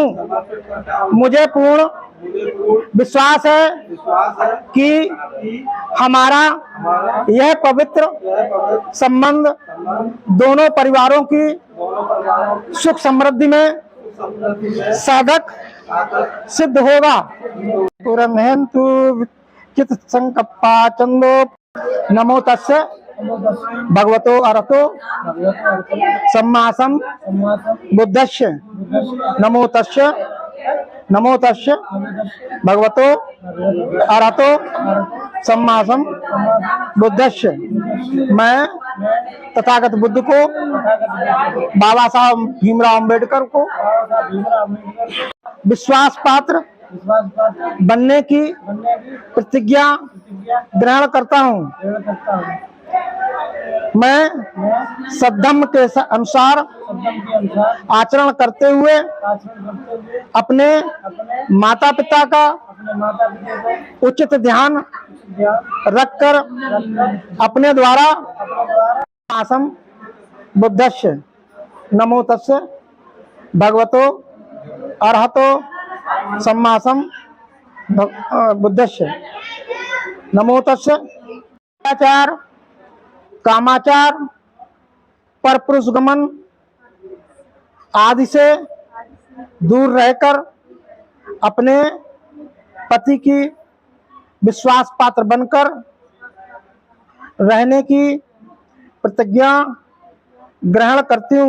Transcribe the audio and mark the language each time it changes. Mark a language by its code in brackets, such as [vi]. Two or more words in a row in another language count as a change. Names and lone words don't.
[hi] मुझे पूर्ण विश्वास है कि हमारा यह पवित्र संबंध दोनों परिवारों की सुख समृद्धि में साधक सिद्ध होगा। [pi] पुरमेन्तु चित संकप्पा चंदो नमो तस्य भगवतो अरहतो सम्मा बुद्धस्य नमो तस्य भगवतो अरहतो सम्मा बुद्धस्य। [hi] मैं तथागत बुद्ध को, बाबा साहब भीमराव अंबेडकर को विश्वास पात्र बनने की प्रतिज्ञा ग्रहण करता हूँ। मैं सद्धम्म के अनुसार आचरण करते हुए अपने माता पिता का उचित ध्यान रखकर अपने द्वारा आसम [pi] बुद्धस्य नमो तस्य भगवतो अरहतो सम्मा बुद्धस्य नमो तस्य [hi] आचार कामाचार परपुरुष गमन आदि से दूर रहकर अपने पति की विश्वास पात्र बनकर रहने की प्रतिज्ञा ग्रहण करती हूँ।